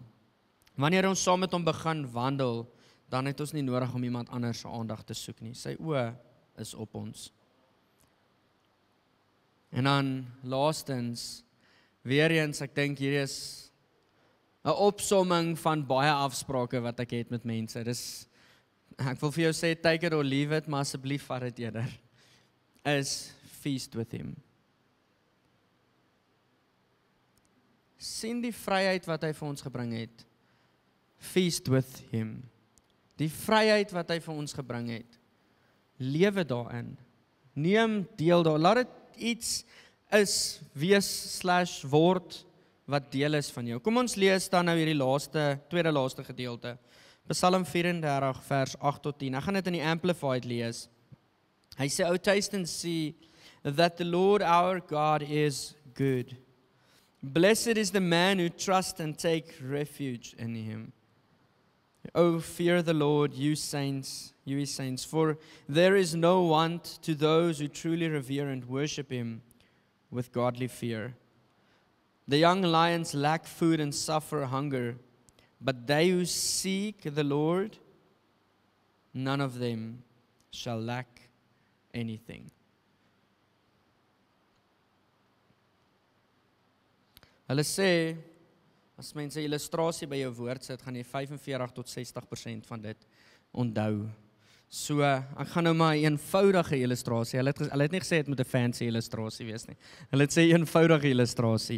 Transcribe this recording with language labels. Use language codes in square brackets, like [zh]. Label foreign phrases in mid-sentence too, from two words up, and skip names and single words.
[af] Wanneer ons saam met hom begin wandel, dan het ons nie nodig om iemand anders se aandag te soek nie. Sy oë is op ons. En dan laastens, weer eens, ek dink hier is 'n opsomming van baie afsprake wat ek het met mense. Ek wil vir jou sê, [en] take it or leave it, [af] maar asseblief vat dit eerder. [en] Is feast with him. [af] Sien die vryheid wat hy vir ons gebring het. [en] Feast with him. [af] Die vryheid wat hy vir ons gebring het. Lewe daarin. Neem deel daar. Laat dit iets is, wees/word wat deel is van jou. Kom ons lees dan nou hierdie tweede laaste gedeelte. Psalm 34 vers 8 tot 10. Ek gaan dit in die Amplified lees. Hy sê, [en] "O taste and see that the Lord our God is good. Blessed is the man who trusts and take refuge in him. O fear the Lord, you saints, you his saints, for there is no want to those who truly revere and worship him with godly fear. The young lions lack food and suffer hunger, but they who seek the Lord, none of them shall lack anything." [af] Hulle sê, as mense 'n illustrasie by jou woord sit, gaan jy 45 tot 60% van dit onthou. So, ek gaan nou maar 'n eenvoudige illustrasie. Hulle het nie gesê dit moet 'n fancy illustrasie wees nie. Hulle het sê 'n eenvoudige illustrasie.